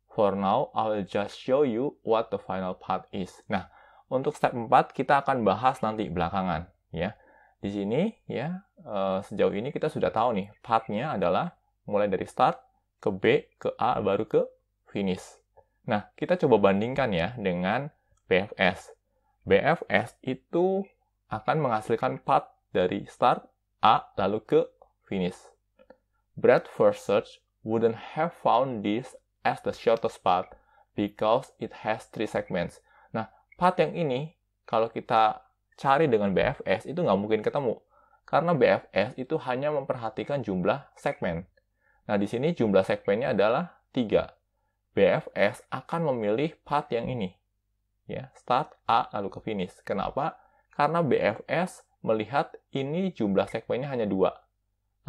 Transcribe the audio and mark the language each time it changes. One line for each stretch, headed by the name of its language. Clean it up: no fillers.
English: For now, I will just show you what the final path is.
Indonesian: Nah, untuk step 4, kita akan bahas nanti belakangan, ya. Di sini, ya, sejauh ini kita sudah tahu nih, path-nya adalah mulai dari start, ke B, ke A, baru ke finish. Nah, kita coba bandingkan ya dengan BFS. BFS itu akan menghasilkan path dari start A lalu ke finish.
English: Breadth first search wouldn't have found this as the shortest path because it has 3 segments.
Indonesian: Nah, path yang ini kalau kita cari dengan BFS itu nggak mungkin ketemu. Karena BFS itu hanya memperhatikan jumlah segmen. Nah, di sini jumlah segmennya adalah 3. BFS akan memilih path yang ini. Ya, start A lalu ke finish. Kenapa? Karena BFS melihat ini jumlah segmennya hanya 2.